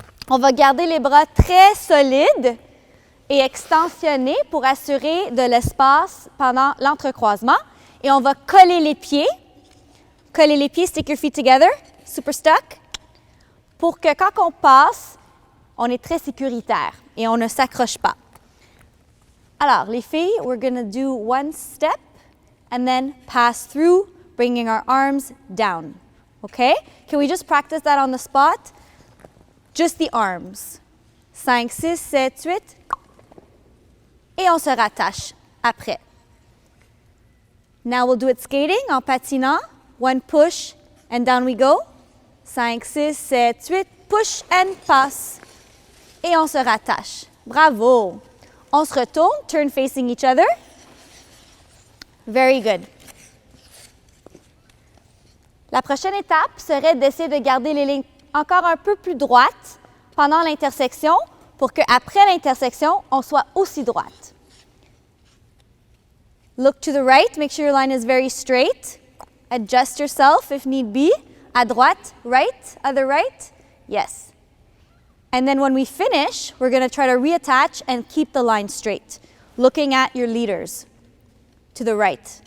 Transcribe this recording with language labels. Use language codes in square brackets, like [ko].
[fr] On va garder les bras très solides et extensionnés pour assurer de l'espace pendant l'entrecroisement. Et on va coller les pieds. Coller les pieds, [en] stick your feet together, super stuck, [fr] pour que quand on passe, on est très sécuritaire et on ne s'accroche pas. Alors, les filles, [en] we're going to do one step and then pass through, bringing our arms down. Okay? Can we just practice that on the spot? Just the arms. 5, 6, 7, 8. [fr] Et on se rattache après. [en] Now we'll do it skating, [fr] en patinant. [en] One push and down we go. 5, 6, 7, 8. Push and pass. [fr] Et on se rattache. Bravo! On se retourne, [en] turn facing each other. Very good. [fr] La prochaine étape serait d'essayer de garder les lignes encore un peu plus droites pendant l'intersection pour qu'après l'intersection, on soit aussi droite. [en] Look to the right, make sure your line is very straight. Adjust yourself if need be. [fr] À droite, [en] right, other right. Yes. And then when we finish, we're going to try to reattach and keep the line straight, looking at your leaders to the right.